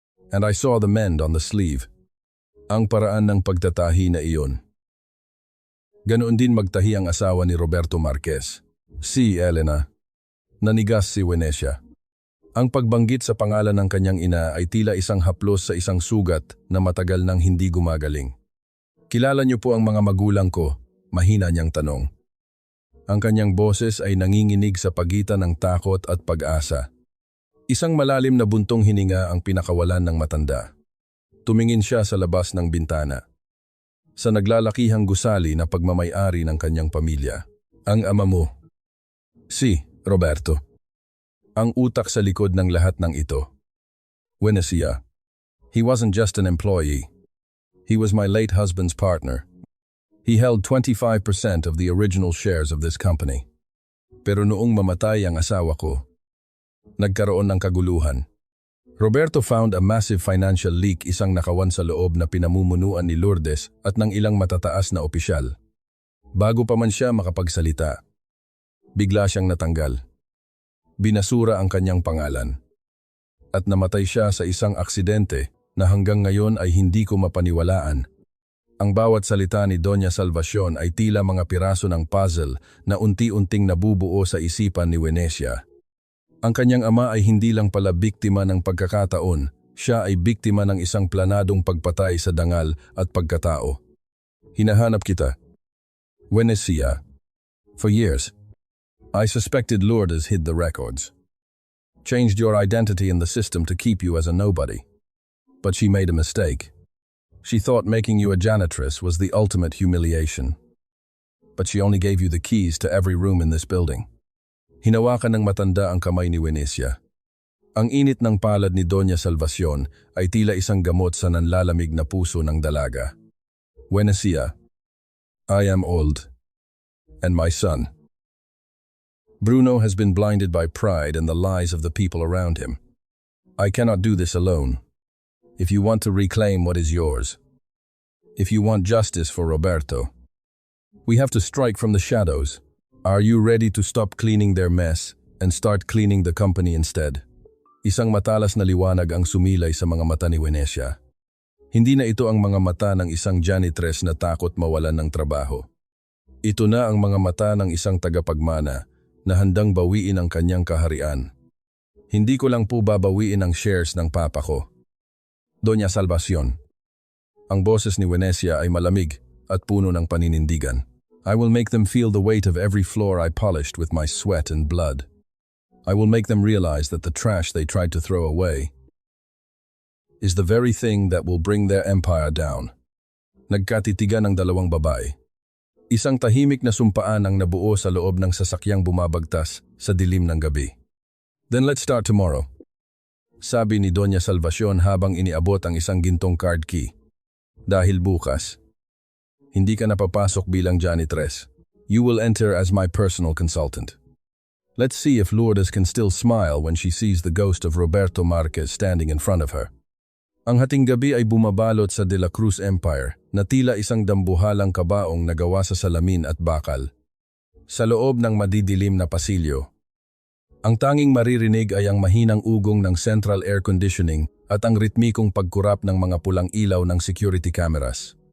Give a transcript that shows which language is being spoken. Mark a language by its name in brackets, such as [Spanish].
[English] And I saw the mend on the sleeve. [Filipino] Ang paraan ng pagtatahi na iyon. Ganoon din magtahi ang asawa ni Roberto Marquez, si Elena. Nanigas si Wenecia. Ang pagbanggit sa pangalan ng kanyang ina ay tila isang haplos sa isang sugat na matagal nang hindi gumagaling. Kilala niyo po ang mga magulang ko, mahina niyang tanong. Ang kanyang boses ay nanginginig sa pagitan ng takot at pag-asa. Isang malalim na buntong hininga ang pinakawalan ng matanda. Tumingin siya sa labas ng bintana. Sa naglalakihang gusali na pagmamay-ari ng kanyang pamilya. Ang ama mo. Si Roberto. Ang utak sa likod ng lahat ng ito. Buenasia. [English] He wasn't just an employee. He was my late husband's partner. He held 25% of the original shares of this company. [Filipino] Pero noong mamatay ang asawa ko, nagkaroon ng kaguluhan. [English] Roberto found a massive financial leak, [Filipino] isang nakawan sa loob na pinamumunuan ni Lourdes at ng ilang matataas na opisyal. Bago pa man siya makapagsalita, bigla siyang natanggal. Binasura ang kanyang pangalan. At namatay siya sa isang aksidente na hanggang ngayon ay hindi ko mapaniwalaan. Ang bawat salita ni Doña Salvacion ay tila mga piraso ng puzzle na unti-unting nabubuo sa isipan ni Wenecia. Ang kanyang ama ay hindi lang pala biktima ng pagkakataon, siya ay biktima ng isang planadong pagpatay sa dangal at pagkatao. Hinahanap kita. Wenecia. [English] For years, I suspected Lourdes hid the records. Changed your identity in the system to keep you as a nobody. But she made a mistake. She thought making you a janitress was the ultimate humiliation. But she only gave you the keys to every room in this building. [Filipino] Hinawakan ng matanda ang kamay ni Wenecia. Ang init ng palad ni Doña Salvacion ay tila isang gamot sa nanlalamig na puso ng dalaga. [English] Wenecia, I am old. And my son. Bruno has been blinded by pride and the lies of the people around him. I cannot do this alone. If you want to reclaim what is yours, if you want justice for Roberto, we have to strike from the shadows. Are you ready to stop cleaning their mess and start cleaning the company instead? [Filipino] Isang matalas na liwanag ang sumilay sa mga mata ni Wenecia. Hindi na ito ang mga mata ng isang janitress na takot mawalan ng trabaho. Ito na ang mga mata ng isang tagapagmana na handang bawiin ang kanyang kaharian. Hindi ko lang po babawiin ang shares ng papa ko. Doña Salvacion. Ang boses ni Wenecia ay malamig at puno ng paninindigan. [English] I will make them feel the weight of every floor I polished with my sweat and blood. I will make them realize that the trash they tried to throw away is the very thing that will bring their empire down. [Filipino] Nagkatitigan ang dalawang babae. Isang tahimik na sumpaan ang nabuo sa loob ng sasakyang bumabagtas sa dilim ng gabi. [English] Then let's start tomorrow. [Filipino] Sabi ni Doña Salvacion habang iniabot ang isang gintong card key. Dahil bukas, hindi ka napapasok bilang janitress. [English] You will enter as my personal consultant. Let's see if Lourdes can still smile when she sees the ghost of Roberto Marquez standing in front of her. [Filipino] Ang hating gabi ay bumabalot sa De La Cruz Empire na tila isang dambuhalang kabaong na gawa sa salamin at bakal. Sa loob ng madidilim na pasilyo, ang tanging maririnig ay ang mahinang ugong ng central air conditioning at ang ritmikong pagkurap ng mga pulang ilaw ng security cameras.